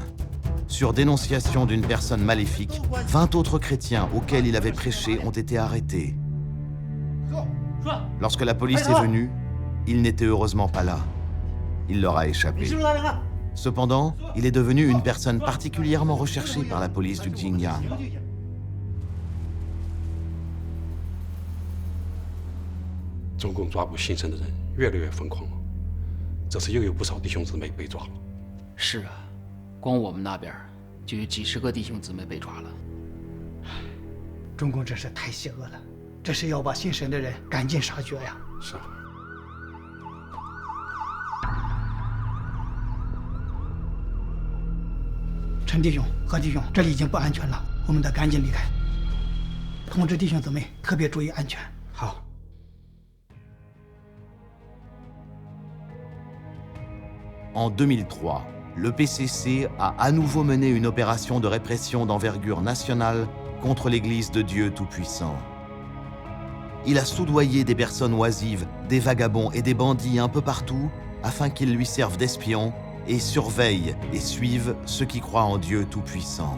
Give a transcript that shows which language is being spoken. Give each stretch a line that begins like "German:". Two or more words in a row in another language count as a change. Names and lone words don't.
French: Sur dénonciation d'une personne maléfique, 20 autres chrétiens auxquels il avait prêché ont été arrêtés. Lorsque la police est venue, il n'était heureusement pas là. Il leur a échappé. Cependant, il est devenu une personne particulièrement recherchée par la police du Xinjiang.
Chinese: 是啊，光我们那边就有几十个弟兄姊妹被抓了。中共真是太邪恶了，这是要把信神的人赶尽杀绝呀！是。陈弟兄、何弟兄，这里已经不安全了，我们得赶紧离开。通知弟兄姊妹特别注意安全。好。
French: En 2003, le PCC a à nouveau mené une opération de répression d'envergure nationale contre l'Église de Dieu Tout-Puissant. Il a soudoyé des personnes oisives, des vagabonds et des bandits un peu partout afin qu'ils lui servent d'espions et surveillent et suivent ceux qui croient en Dieu Tout-Puissant.